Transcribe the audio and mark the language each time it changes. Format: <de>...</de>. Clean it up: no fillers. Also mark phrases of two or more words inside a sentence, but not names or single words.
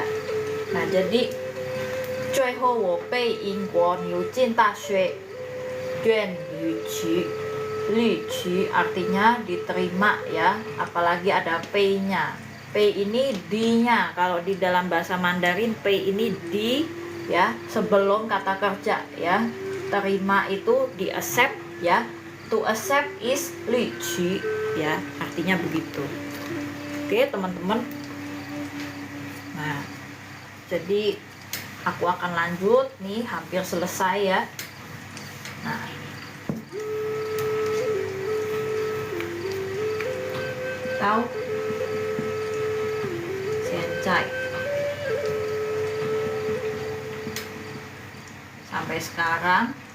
<id>Nah, jadi</id> <zh>最后我被英国牛津大学院录取</zh> <id>artinya diterima ya, apalagi ada pay-nya. Pay ini di-nya, kalau di dalam bahasa Mandarin pay ini di ya, sebelum kata kerja ya. Terima itu di accept ya.</id> <en>To accept is 录取 ya, artinya begitu.</en> <id>Oke teman-teman. Nah, jadi aku akan lanjut nih, hampir selesai ya. Nah, tahu sencai sampai sekarang</id>